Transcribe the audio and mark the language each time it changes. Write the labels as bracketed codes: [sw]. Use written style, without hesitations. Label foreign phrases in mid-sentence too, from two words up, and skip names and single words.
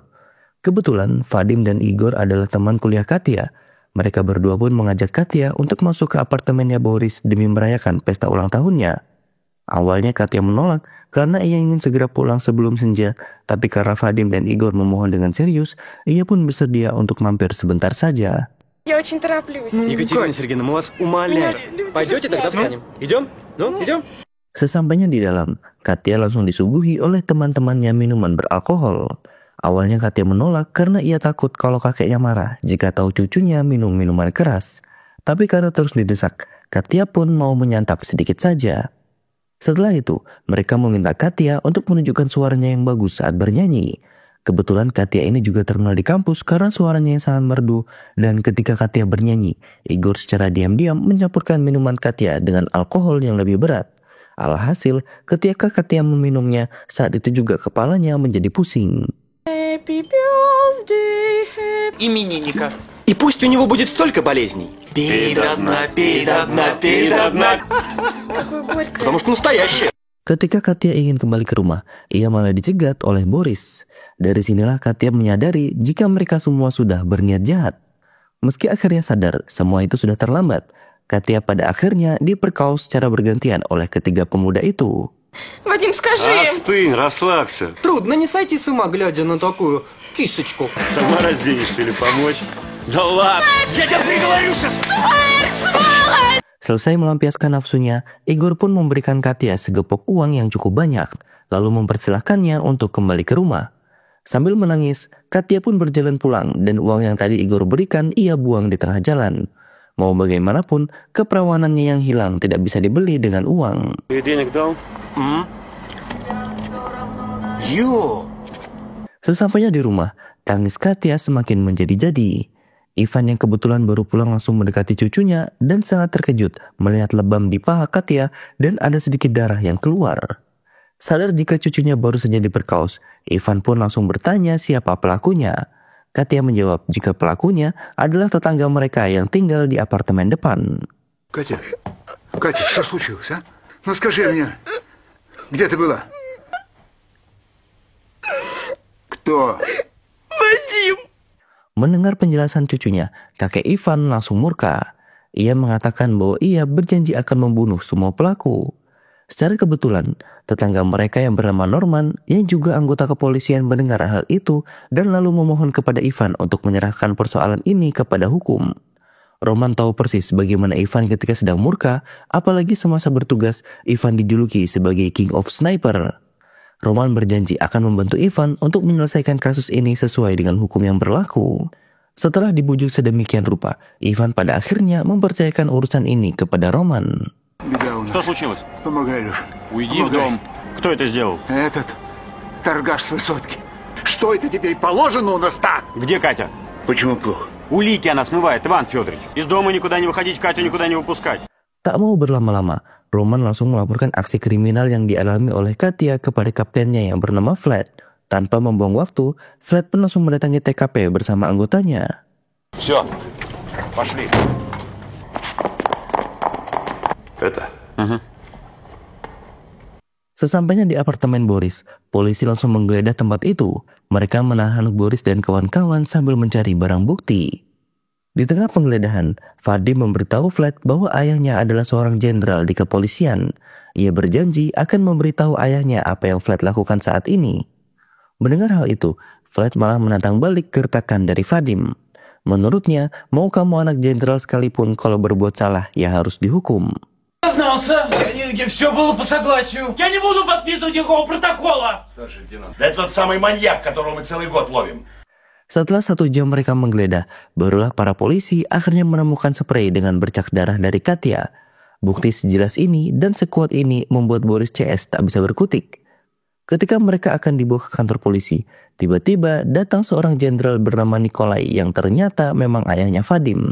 [id] Kebetulan Vadim dan Igor adalah teman kuliah Katya. Mereka berdua pun mengajak Katya untuk masuk ke apartemennya Boris demi merayakan pesta ulang tahunnya. Awalnya Katya menolak karena ia ingin segera pulang sebelum senja, tapi karena Vadim dan Igor memohon dengan serius, ia pun bersedia untuk mampir sebentar saja. [ru] Я очень тороплюсь. Екатерина Сергеевна, мы вас умоляем. Пойдете, тогда встанем. Идем? Ну, идем. [id] Sesampainya di dalam, Katya langsung disuguhi oleh teman-temannya minuman beralkohol. Awalnya Katya menolak karena ia takut kalau kakeknya marah jika tahu cucunya minum minuman keras. Tapi karena terus didesak, Katya pun mau menyantap sedikit saja. Setelah itu, mereka meminta Katya untuk menunjukkan suaranya yang bagus saat bernyanyi. Kebetulan Katya ini juga terkenal di kampus karena suaranya yang sangat merdu, dan ketika Katya bernyanyi, Igor secara diam-diam mencampurkan minuman Katya dengan alkohol yang lebih berat. Alhasil, ketika Katya meminumnya, saat itu juga kepalanya menjadi pusing. [en] Happy birthday, happy... [ru] Именинника. И пусть у него будет столько болезней. Пей до дна, пей до дна, пей до дна. Какой горький. Потому что настоящее. [id] Ketika Katya ingin kembali ke rumah, ia malah dicegat oleh Boris. Dari sinilah Katya menyadari jika mereka semua sudah berniat jahat. Meski akhirnya sadar semua itu sudah terlambat, Katya pada akhirnya diperkaus secara bergantian oleh ketiga pemuda itu. [ru] Вадим, скажи им. Остынь, расслабься. Трудно не сойти с ума, глядя на такую кисочку. Сама разденешься или помочь? Да ладно, я тебя приговорю сейчас. [id] Selesai melampiaskan nafsunya, Igor pun memberikan Katya segepok uang yang cukup banyak, lalu mempersilahkannya untuk kembali ke rumah. Sambil menangis, Katya pun berjalan pulang dan uang yang tadi Igor berikan ia buang di tengah jalan. Mau bagaimanapun, keperawanannya yang hilang tidak bisa dibeli dengan uang. [ru] Ты денег дал? Ё! [id] Sesampainya di rumah, tangis Katya semakin menjadi-jadi. Ivan yang kebetulan baru pulang langsung mendekati cucunya dan sangat terkejut melihat lebam di paha Katya dan ada sedikit darah yang keluar. Sadar jika cucunya baru saja diperkaus, Ivan pun langsung bertanya siapa pelakunya. Katya menjawab jika pelakunya adalah tetangga mereka yang tinggal di apartemen depan. [ru] Катя, что случилось, а? Ну скажи мне, где ты была? Кто? [id] Mendengar penjelasan cucunya, kakek Ivan langsung murka. Ia mengatakan bahwa ia berjanji akan membunuh semua pelaku. Secara kebetulan, tetangga mereka yang bernama Norman yang juga anggota kepolisian mendengar hal itu dan lalu memohon kepada Ivan untuk menyerahkan persoalan ini kepada hukum. Roman tahu persis bagaimana Ivan ketika sedang murka, apalagi semasa bertugas Ivan dijuluki sebagai [en] King of Sniper. [id] Roman berjanji akan membantu Ivan untuk menyelesaikan kasus ini sesuai dengan hukum yang berlaku. Setelah dibujuk sedemikian rupa, Ivan pada akhirnya mempercayakan urusan ini kepada Roman. [ru] Беда у нас. Что случилось? Помогай, Леша. Уйди в дом. Кто это сделал? Этот торгаш с высотки. Что это теперь положено у нас так? Где Катя? Почему плохо? Улики она смывает, Иван Федорович. Из дома никуда не выходить, Катю никуда не выпускать. [id] Tak mau berlama-lama, Roman langsung melaporkan aksi kriminal yang dialami oleh Katya kepada kaptennya yang bernama Vlad. Tanpa membuang waktu, Vlad pun langsung mendatangi TKP bersama anggotanya. [ru] Все, пошли. Это? [id] Sesampainya di apartemen Boris, polisi langsung menggeledah tempat itu. Mereka menahan Boris dan kawan-kawan sambil mencari barang bukti. Di tengah penggeledahan, Vadim memberitahu Vlad bahwa ayahnya adalah seorang jenderal di kepolisian. Ia berjanji akan memberitahu ayahnya apa yang Vlad lakukan saat ini. Mendengar hal itu, Vlad malah menantang balik gertakan dari Vadim. Menurutnya, mau kamu anak jenderal sekalipun kalau berbuat salah, ya harus dihukum. [ru] Сознался. Все было по согласию. Я не буду подписывать никакого протокола. Да это тот самый маньяк, которого мы целый год ловим. [id] Setelah 1 jam mereka menggeledah, barulah para polisi akhirnya menemukan sprei dengan bercak darah dari Katya. Bukti sejelas ini dan sekuat ini membuat Boris CS tak bisa berkutik. Ketika mereka akan dibawa ke kantor polisi, tiba-tiba datang seorang jenderal bernama Nikolai yang ternyata memang ayahnya Vadim.